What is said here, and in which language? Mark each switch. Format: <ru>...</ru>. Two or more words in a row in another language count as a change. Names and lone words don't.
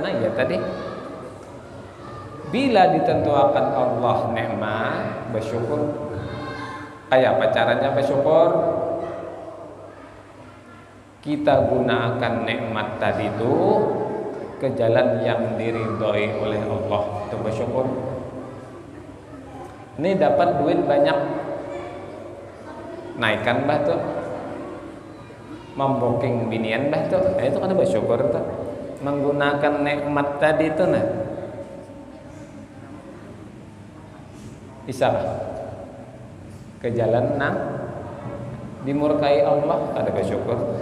<id>Nah ya tadi, bila ditentukan Allah nikmat, bersyukur. Kayak apa caranya bersyukur? Kita gunakan nikmat tadi itu ke jalan yang diridhoi oleh Allah, itu bersyukur. Ini dapat duit banyak, naikkan bah tuh, memboking binian bah tuh, nah, itu kan bersyukur tuh. Menggunakan nikmat tadi itu nah, bisa ke jalan nang dimurkai Allah, ada bersyukur.</id>